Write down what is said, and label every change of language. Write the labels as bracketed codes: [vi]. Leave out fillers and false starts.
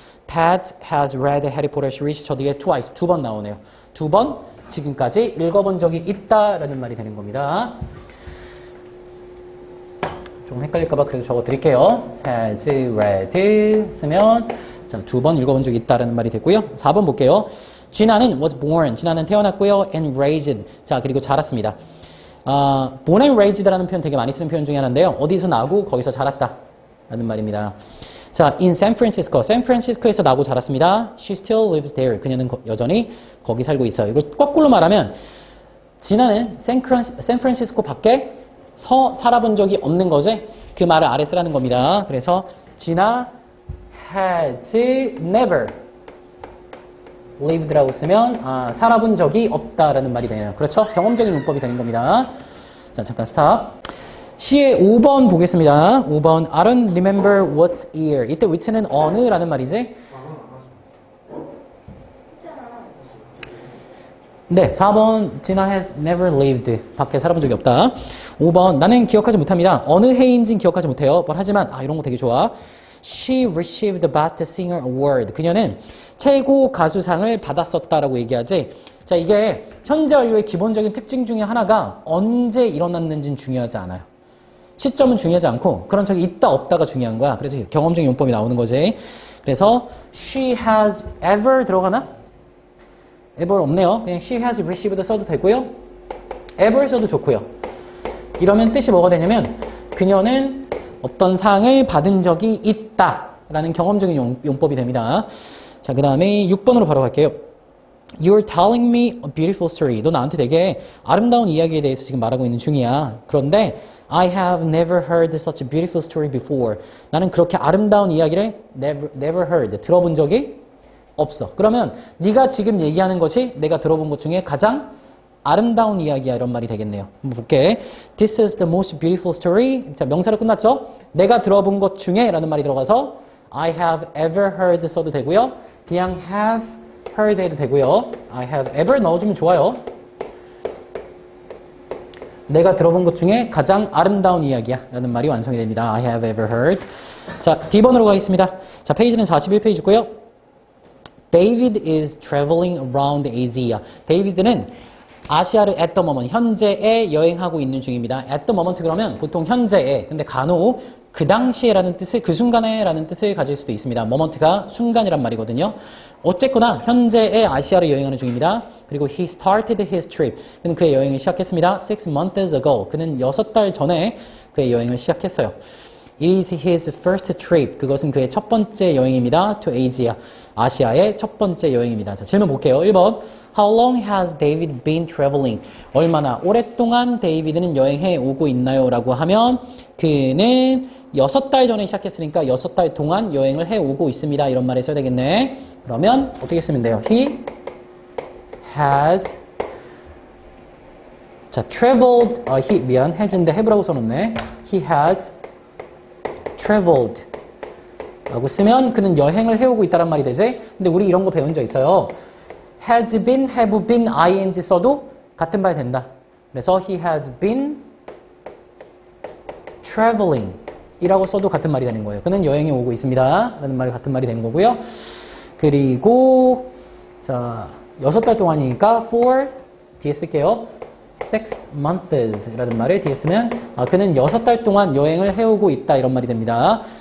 [en] Ted has read Harry Potter series. [ko] 저 뒤에 twice, 2번 나오네요. 2번 지금까지 읽어본 적이 있다라는 말이 되는 겁니다. 좀 헷갈릴까봐 그래도 적어 드릴게요. has read 쓰면 자, 2번 읽어본 적이 있다라는 말이 됐고요. 4번 볼게요. 진아는 [en] was born. [ko] 진아는 태어났고요. [en] and raised. [ko] 자, 그리고 자랐습니다. born and raised라는 표현 되게 많이 쓰는 표현 중에 하나인데요. 어디서 나고 거기서 자랐다 라는 말입니다. [en] 자, in San Francisco. [ko] 샌프란시스코에서 나고 자랐습니다. [en] She still lives there. [ko] 그녀는 여전히 거기 살고 있어요. 이걸 거꾸로 말하면 진아는 샌프란시스코 밖에 살아본 적이 없는 거지. 그 말을 아래 쓰라는 겁니다. 그래서 진아 [en] has never lived [ko] 라고 쓰면 살아본 적이 없다라는 말이 되네요. 그렇죠? 경험적인 문법이 되는 겁니다. 자, 잠깐 스탑. C의 5번 보겠습니다. [en] 5번 I don't remember what's year. [ko] 이때 which는 어느라는 말이지. 네, 4번 진아 [en] has never lived. [ko] 밖에 살아본 적이 없다. 5번 나는 기억하지 못합니다. 어느 해인지는 기억하지 못해요. 하지만 이런 거 되게 좋아. [en] She received the Best Singer Award. [ko] 그녀는 최고 가수상을 받았었다라고 얘기하지. 자, 이게 현재 완료의 기본적인 특징 중에 하나가 언제 일어났는지는 중요하지 않아요. 시점은 중요하지 않고 그런 적이 있다 없다가 중요한 거야. 그래서 경험적인 용법이 나오는 거지. 그래서 [en] she has ever [ko] 들어가나? ever 없네요. 그냥 [en] she has received [ko] 써도 되고요. ever 써도 좋고요. 이러면 뜻이 뭐가 되냐면 그녀는 어떤 상을 받은 적이 있다라는 경험적인 용법이 됩니다. 자, 그 다음에 6번으로 바로 갈게요. [en] You're telling me a beautiful story. [ko] 너 나한테 되게 아름다운 이야기에 대해서 지금 말하고 있는 중이야. 그런데 [en] I have never heard such a beautiful story before. [ko] 나는 그렇게 아름다운 이야기를 [en] never heard. [ko] 들어본 적이 없어. 그러면 네가 지금 얘기하는 것이 내가 들어본 것 중에 가장 아름다운 이야기야 이런 말이 되겠네요. 한번 볼게. [en] This is the most beautiful story. [ko] 자, 명사로 끝났죠? 내가 들어본 것 중에 라는 말이 들어가서 [en] I have ever heard [ko] 써도 되고요. 그냥 [en] have heard [ko] 해도 되고요. [en] I have ever [ko] 넣어주면 좋아요. 내가 들어본 것 중에 가장 아름다운 이야기야 라는 말이 완성이 됩니다. [en] I have ever heard. [ko] 자, D번으로 가겠습니다. 자, 페이지는 41페이지고요. [en] David is traveling around Asia. [ko] 데이비드는 아시아를 [en] at the moment, [ko] 현재에 여행하고 있는 중입니다. [en] at the moment [ko] 그러면 보통 현재에, 근데 간혹 그 당시에라는 뜻을, 그 순간에라는 뜻을 가질 수도 있습니다. moment가 순간이란 말이거든요. 어쨌거나 현재에 아시아를 여행하는 중입니다. 그리고 [en] he started his trip. [ko] 그는 그의 여행을 시작했습니다. [en] 6 months ago. [ko] 그는 6달 전에 그의 여행을 시작했어요. [en] It is his first trip. [ko] 그것은 그의 첫 번째 여행입니다. [en] To Asia. [ko] 아시아의 첫 번째 여행입니다. 자, 질문 볼게요. 1번. [en] How long has David been traveling? [ko] 얼마나 오랫동안 데이비드는 여행해 오고 있나요? 라고 하면 그는 6달 전에 시작했으니까 6달 동안 여행을 해 오고 있습니다. 이런 말을 써야 되겠네. 그러면 어떻게 쓰면 돼요? [en] He has 자, traveled has인데 have라고 써놓네. He has traveled [ko] 라고 쓰면 그는 여행을 해오고 있다는 말이 되지. 근데 우리 이런 거 배운 적 있어요. [en] has been, have been, ing [ko] 써도 같은 말이 된다. 그래서 [en] he has been traveling [ko] 이라고 써도 같은 말이 되는 거예요. 그는 여행에 오고 있습니다. 라는 말이 같은 말이 되는 거고요. 그리고 자, 6달 동안이니까 for 뒤에 쓸게요. [en] 6 months [ko] 라는 말을 뒤에 쓰면 그는 6달 동안 여행을 해오고 있다 이런 말이 됩니다.